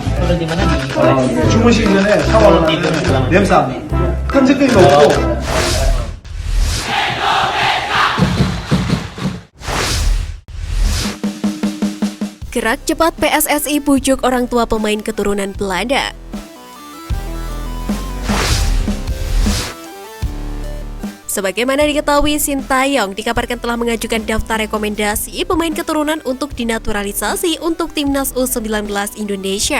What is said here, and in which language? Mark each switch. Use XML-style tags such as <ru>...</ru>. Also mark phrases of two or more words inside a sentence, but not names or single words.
<id>turun di mana di koleksi?</id> <ko>주무시기 전에 샤워를</ko> <id>tidur</id> <ko>하면 냄새 안 나. 끈적거리가 없고.</ko> <id>Gerak cepat PSSI bujuk orang tua pemain keturunan Belanda. Sebagaimana diketahui, Sintayong dikabarkan telah mengajukan daftar rekomendasi pemain keturunan untuk dinaturalisasi untuk Timnas U19 Indonesia.</id>